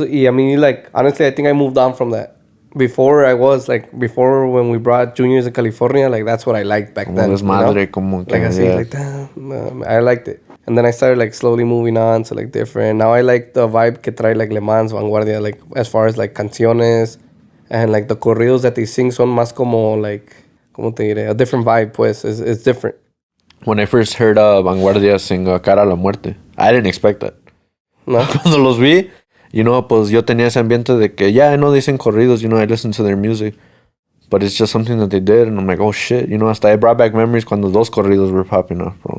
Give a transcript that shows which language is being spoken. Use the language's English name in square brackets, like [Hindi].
[English] Y I mean, like, honestly, I think I moved on from that. Before when we brought juniors in California, like, that's what I liked back then. [Spanish] Desmadre, [English] you know? [Spanish] como que, [English] like, I see, like, damn, I liked it. And then I started, like, slowly moving on to, like, different. Now I like the vibe [Spanish] que trae, [English] like, Le Mans, Vanguardia, like, as far as, like, canciones. And, like, the corridos that they sing [Spanish] son más como, [English] like, [Spanish] ¿cómo te diré? [English] A different vibe, pues. It's different. When I first heard Vanguardia sing Cara a la Muerte, I didn't expect that. No. [Spanish] Cuando los vi, [English] you know, [Spanish] pues yo tenía ese ambiente de que, [English] yeah, I know they sing corridos, you know, I listen to their music. But it's just something that they did, and I'm like, oh, shit. You know, hasta it brought back memories cuando those corridos were popping up, bro.